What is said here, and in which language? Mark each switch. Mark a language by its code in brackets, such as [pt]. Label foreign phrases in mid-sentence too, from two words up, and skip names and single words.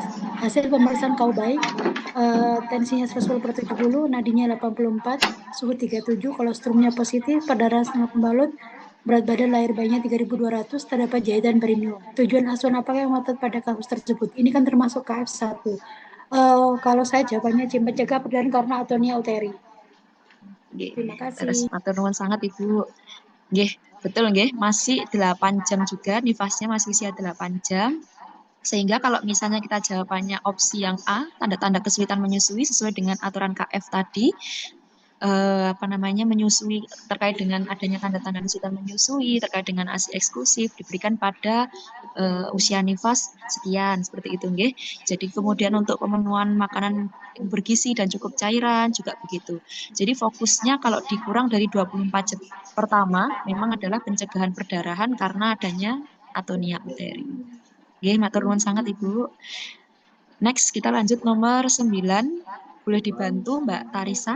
[id] Hasil pemeriksaan kau baik, tensinya 110/70, nadinya 84, suhu 37, kolostrumnya positif, perdarahan setengah pembalut, berat badan lahir bayinya 3.200, terdapat jahitan perineum. Tujuan asuhan apakah yang ngotot pada kasus tersebut? Ini kan termasuk KF1. Kalau saya jawabannya mencegah perdarahan karena atonia uteri. Nggih, Terima terus kasih. [jv] matur nuwun [id] sangat Ibu. Nggih, betul nggih, masih 8 jam juga, nifasnya masih usia 8 jam. Sehingga kalau misalnya kita jawabannya opsi yang A, tanda-tanda kesulitan menyusui sesuai dengan aturan KF tadi, menyusui terkait dengan adanya tanda-tanda kesulitan menyusui, terkait dengan ASI eksklusif diberikan pada usia nifas sekian seperti itu nggih. Jadi kemudian untuk pemenuhan makanan yang bergizi dan cukup cairan juga begitu. Jadi fokusnya kalau dikurang dari 24 jam pertama memang adalah pencegahan perdarahan karena adanya atonia uteri. [jv] Nggih, matur nuwun [id] sangat Ibu. Next kita lanjut nomor 9. Boleh dibantu Mbak Tarisa?